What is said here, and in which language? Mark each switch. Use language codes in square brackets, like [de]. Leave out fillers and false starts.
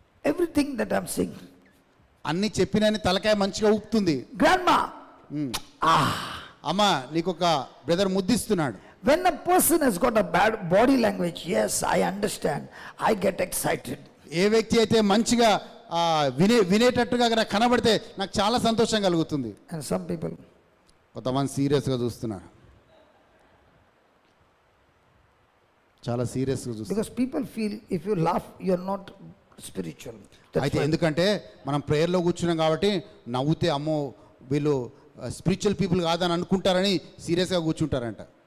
[en] Everything that I'm saying. [te] అన్ని చెప్పినని తలకాయ మంచిగా ఊపుతుంది. [en] Grandma. [te] అమ్మ నీకు ఒక brother ముద్దిస్తున్నాడు. [en] When a person has got a bad body language, yes, I understand. I get excited. [te] ఏ వ్యక్తి అయితే మంచిగా వినేటట్టుగా నాకు కనబడితే నాకు చాలా సంతోషం కలుగుతుంది. [en] And some people, [te] కొంతమంది సీరియస్గా చూస్తున్నారు, చాలా సీరియస్గా చూస్తున్నారు. [en] because people feel if you laugh, you're not spiritual. That's [te] అయితే [en] why. [te] ఎందుకంటే మనం ప్రేయర్లో కూర్చున్నాం కాబట్టి నవ్వుతే అమ్మో వీళ్ళు స్పిరిచువల్ పీపుల్ కాదని అనుకుంటారని సీరియస్గా కూర్చుంటారంట.